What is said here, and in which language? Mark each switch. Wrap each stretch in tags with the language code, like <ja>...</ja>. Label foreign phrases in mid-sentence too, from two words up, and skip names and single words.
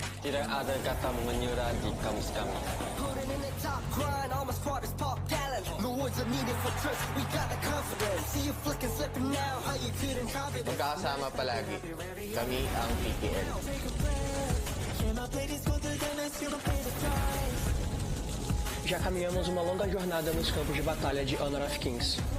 <id>tidak ada kata menyerah di kamus kami.</id> <tl>Magkakasama palagi. Kami ang PPL.</tl> <pt>Já caminhamos uma longa jornada nos campos de batalha de Honor of Kings.</pt>